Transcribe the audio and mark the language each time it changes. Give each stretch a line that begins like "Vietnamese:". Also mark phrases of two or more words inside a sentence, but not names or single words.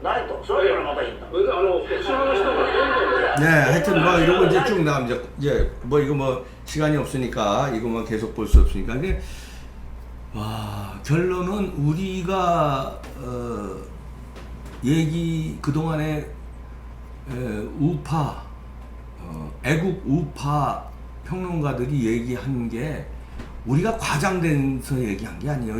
Japanese: ないと。それからまたいいんだ。保守派の人がどんどん
Korean: 네, 하여튼 뭐 이런 거 이제 쭉 나갑니다. 이제 뭐 이거 뭐 시간이 없으니까 이거만 계속 볼 수 없으니까 이게 와 결론은 우리가 얘기 그 동안에 우파 애국 우파 평론가들이 얘기한 게 우리가 과장돼서 얘기한 게 아니에요.